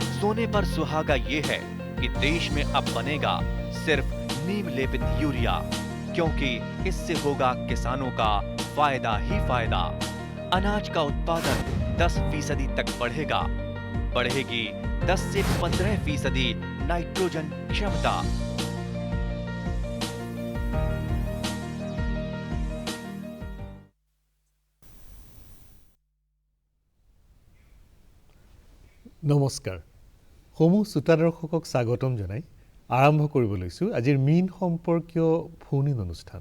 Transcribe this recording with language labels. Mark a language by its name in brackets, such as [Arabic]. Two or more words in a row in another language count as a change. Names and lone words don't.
[Hindi] सोने पर सुहागा ये है कि देश में अब बनेगा सिर्फ नीम लेपित यूरिया, क्योंकि इससे होगा किसानों का फायदा ही फायदा। अनाज का उत्पादन 10% तक बढ़ेगा। बढ़ेगी 10 से 15% नाइट्रोजन क्षमता। [Assamese] নমস্কাৰ। সমূহ শ্ৰোতা দৰ্শকক স্বাগতম জনাই আৰম্ভ কৰিব লৈছোঁ আজিৰ মীন সম্পৰ্কীয় ফোন ইন অনুষ্ঠান।